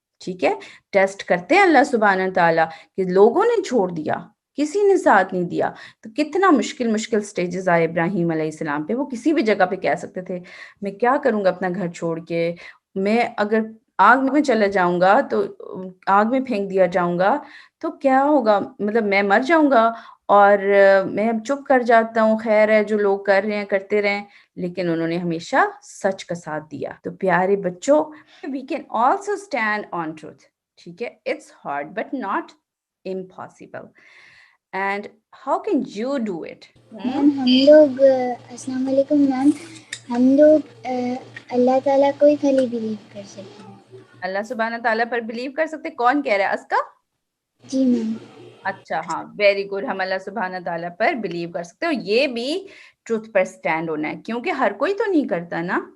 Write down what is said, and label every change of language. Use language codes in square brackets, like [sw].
[ur] ٹھیک ہے, ٹیسٹ کرتے ہیں اللہ سبحانہ تعالیٰ کہ لوگوں نے چھوڑ دیا, کسی نے ساتھ نہیں دیا, تو کتنا مشکل سٹیجز آئے ابراہیم علیہ السلام پہ. وہ کسی بھی جگہ پہ کہہ سکتے تھے میں کیا کروں گا اپنا گھر چھوڑ کے, میں اگر آگ میں چلا جاؤں گا تو آگ میں پھینک دیا جاؤں گا تو کیا ہوگا, مطلب میں مر جاؤں گا, اور میں اب چپ کر جاتا ہوں, خیر ہے جو لوگ کر رہے ہیں کرتے رہیں. لیکن انہوں نے ہمیشہ سچ کا ساتھ دیا. تو پیارے بچوں, [en] we can also stand on truth. [ur] ٹھیک ہے, [en] it's hard but not impossible. And how can you do it? [ur] میم ہم لوگ السلام علیکم میم, ہم لوگ اللہ تعالیٰ کو ہی خالی بلیو کر سکتے ہیں. اللہ سبحانہ تعالیٰ پر بلیو کر سکتے. کون کہہ رہا ہے, اسکا؟ جی میم. اچھا, ہاں, ویری گڈ. ہم اللہ سبحانہ تعالیٰ پر بلیو کر سکتے اور یہ بھی ٹروتھ پر سٹینڈ ہونا ہے, کیونکہ ہر کوئی تو نہیں کرتا نا.